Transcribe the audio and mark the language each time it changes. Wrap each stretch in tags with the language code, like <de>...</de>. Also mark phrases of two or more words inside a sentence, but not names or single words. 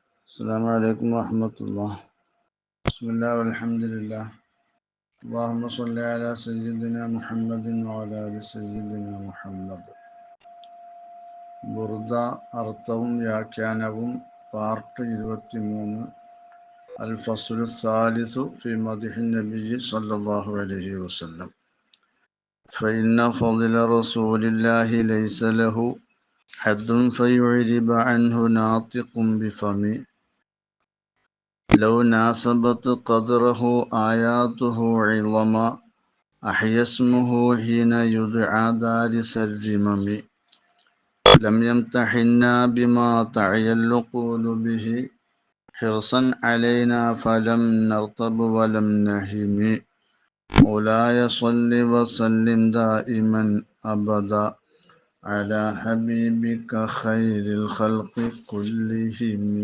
<ar>السلام عليكم ورحمة الله. بسم الله والحمد لله. اللهم صل على سيدنا محمد وعلى آل سيدنا محمد.</ar> <ml>ബുർദ അർത്ഥവും വ്യാഖ്യാനവും പാർട്ട് 23</ml> <ar>الفصل الثالث في مدح النبي صلى الله عليه وسلم. فإن فضل رسول الله ليس له حد فيعرب عنه ناطق بفمه لو ناسبت قدره آياته عظما أحيا اسمه حين يدعى دارس الرمم لم يمتحنا بما تعي العقول به حرصا علينا فلم نرتب ولم نهم مولاي صل وسلم دائما أبدا على حبيبك خير الخلق كلهم.</ar>